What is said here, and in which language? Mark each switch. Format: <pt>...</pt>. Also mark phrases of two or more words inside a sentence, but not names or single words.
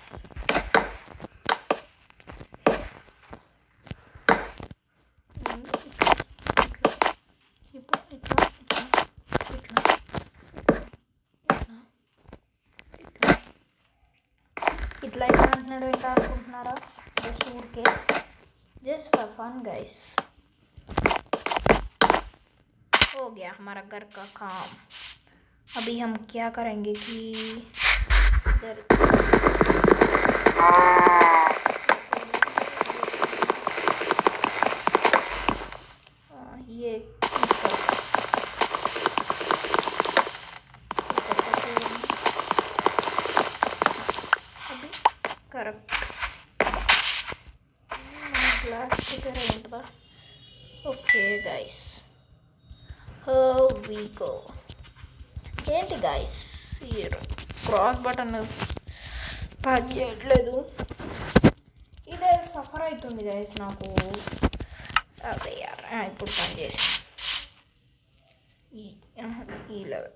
<te>ఇట్లా ఇట్లా అంటున్నాడు ఏంటో అనుకుంటున్నారా? జస్ట్ ఊరికే,</te> <en>just for fun guys.</en> <hi>हो गया हमारा घर का काम. अभी हम क्या करेंगे कि इधर ये अभी</hi> <en>correct glass</en> <hi>की तरह ఉంటుందా?</hi> <en>okay guys, we go.</en> <te>ఏంటి గైస్ ఈ</te> <en>cross button</en> <te>పని చేయట్లేదు. ఇదే సఫర్ అవుతుంది గైస్ నాకు. అదే యార్ ఇప్పుడు పని చేసి ఈ లెవెల్.</te>